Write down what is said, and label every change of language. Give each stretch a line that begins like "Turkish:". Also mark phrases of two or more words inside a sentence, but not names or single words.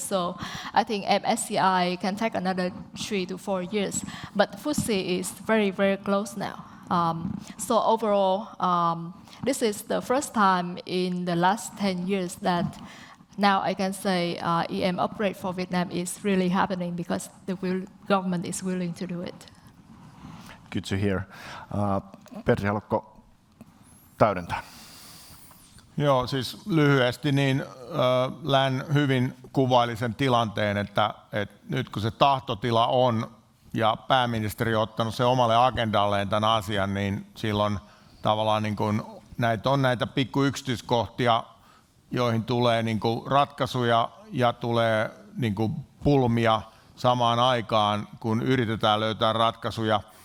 English: So I think MSCI can take another 3 to 4 years, but FTSE is very, very close now. So overall, this is the first time in the last 10 years that now I can say EM upgrade for Vietnam is really happening because the government is willing to do it. Good to hear.
Finnish: Petri, haluatko täydentää? Joo, siis lyhyesti niin Län hyvin kuvaili sen tilanteen, että nyt kun se tahtotila on ja pääministeri on ottanut sen omalle agendalleen tämän asian, niin silloin tavallaan niin kuin näitä pikku yksityiskohtia, joihin tulee niin kuin ratkaisuja ja tulee niin kuin pulmia samaan aikaan, kun yritetään löytää ratkaisuja,